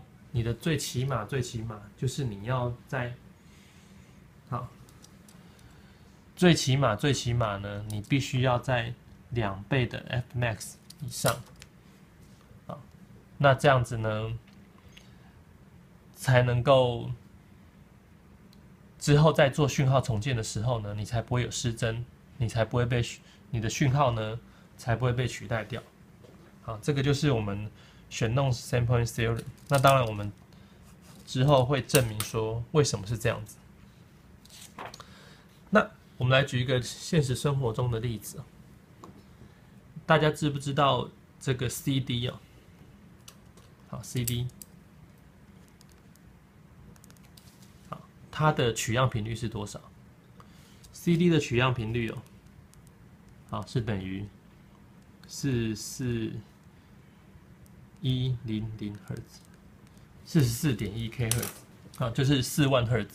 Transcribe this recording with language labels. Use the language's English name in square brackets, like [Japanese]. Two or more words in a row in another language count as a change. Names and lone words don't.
[Chinese] 你的最起碼就是你要在最起碼呢，你必須要在2倍的 Fmax 以上，那這樣子呢，才能夠之後在做訊號重建的時候呢，你才不会有失真，你才不会被你的讯號呢才不會被取代掉。好，這個就是我們選弄 [English] sampling theorem。 [Chinese] 那當然，我們之後會證明說為什麼是這樣子。那我們來舉一個現實生活中的例子，大家知不知道這個 CD 啊？好 ，CD， 好，它的取樣頻率是多少 ？CD 的取樣頻率好，是等於4410赫茲，44.1 K 赫茲，就是4萬赫茲。